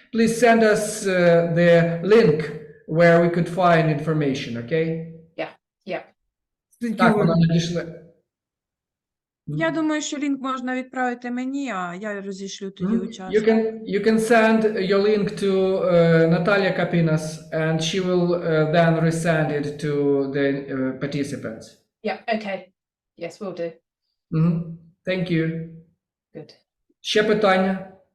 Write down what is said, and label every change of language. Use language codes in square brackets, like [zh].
[en] Please send us the link where we could find information, okay? Yeah. [uk] Так, вона надійшла. Я думаю, що лінк можна відправити мені, а я розішлю тоді учасникам. [en] You can send your link to Natalia Kapinas, and she will then resend it to the participants. Yeah, okay. Yes, we'll do. Thank you. Good. [uk] Ще питання?